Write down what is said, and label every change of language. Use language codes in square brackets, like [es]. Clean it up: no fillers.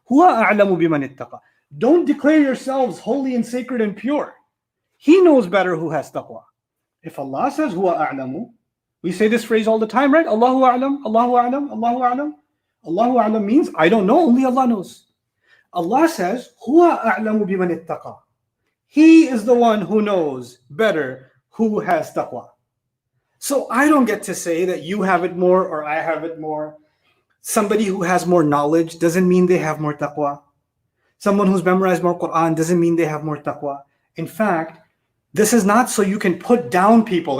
[ar] هو أعلم بمن اتقى. [en] Don't declare yourselves holy and sacred and pure. He knows better who has taqwa. If Allah says [ar] هو أعلم, [en] we say this phrase all the time, right? Allahu a'lam, Allahu a'lam, Allahu a'lam. Allahu a'lam means I don't know, only Allah knows. Allah says [ar] هو أعلم بمن اتقى. [en] He is the one who knows better who has taqwa. So I don't get to say that you have it more or I have it more. Somebody who has more knowledge doesn't mean they have more taqwa. Someone who's memorized more Quran doesn't mean they have more taqwa. In fact, this is not so you can put down people.